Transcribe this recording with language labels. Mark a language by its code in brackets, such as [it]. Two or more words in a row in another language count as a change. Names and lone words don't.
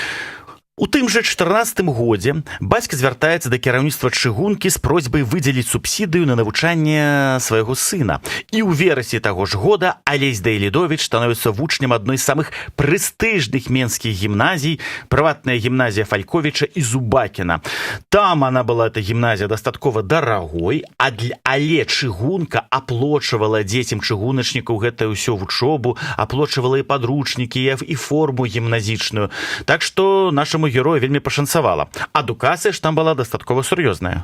[be] У тым жа 14 годзе бацька звяртаецца да кіраўніцтва чыгункі з просьбай выдзеліць субсідыю на навучанне свайго сына. І ў верасні таго ж года Алесь Дайлідовіч становіцца вучнем адной з самых прэстыжных менскіх гімназій, прыватная гімназія Фальковіча і Зубакіна. Там [ru] она была, эта [be] гімназія, дастаткова дарагой, але чыгунка аплочвала дзецям чыгуначнікаў гэтую ўсё вучобу, аплочвала і падручнікі, і форму гімназічную. Так што нашаму герою вельмі пашанцавала. Адукацыя ж там была дастаткова сур'ёзная.